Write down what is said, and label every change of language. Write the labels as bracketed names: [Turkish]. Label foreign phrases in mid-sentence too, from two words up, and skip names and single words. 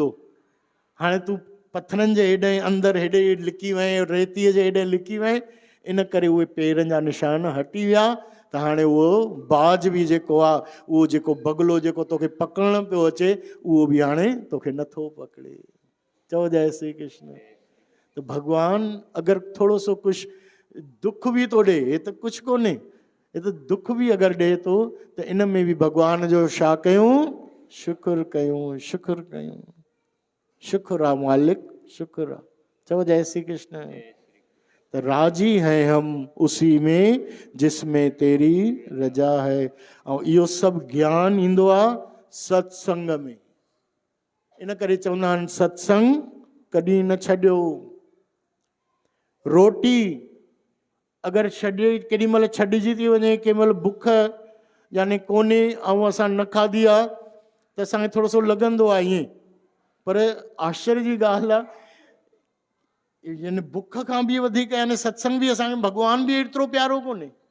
[Sindhi] हाणे तूं पथरनि जे हेॾे अंदरि हेॾे लिकी वएं, रेतीअ जे हेॾे लिकी वएं, इन करे उहे पेरनि जा निशान हटी विया। त हाणे उहो बाज बि जेको आहे, उहो जेको बगलो जेको तोखे पकड़ण पियो अचे, उहो बि हाणे तोखे नथो पकड़े। चओ जय श्री कृष्ण। त भॻवानु अगरि थोरो सो कुझु दुख बि थो ॾे, हे त कुझु कोन्हे, हे त दुख बि अगरि ॾे थो त इन में बि भॻवान जो छा कयूं, शुक्र कयूं, शुक्र कयूं। शुक्र आहे मालिक, शुक्र आहे। चओ जय श्री कृष्ण। [Hindi] तो राजी है हम उसी में जिसमें तेरी रजा है। [Sindhi] और इहो सभु ज्ञान ईंदो आहे सत्संग में। इन करे चवंदा आहिनि सत्संग कॾहिं न छॾियो। रोटी अगरि छॾे केॾी महिल छॾिजी थी वञे, कंहिं महिल बुख यानी कोन्हे ऐं असां न खाधी आहे त असांखे थोरो सो लॻंदो आहे ईअं, पर आश्चर्य जी ॻाल्हि आहे यानी बुख खां बि वधीक यानी सत्संग बि असांखे भॻवान बि एतिरो प्यारो कोन्हे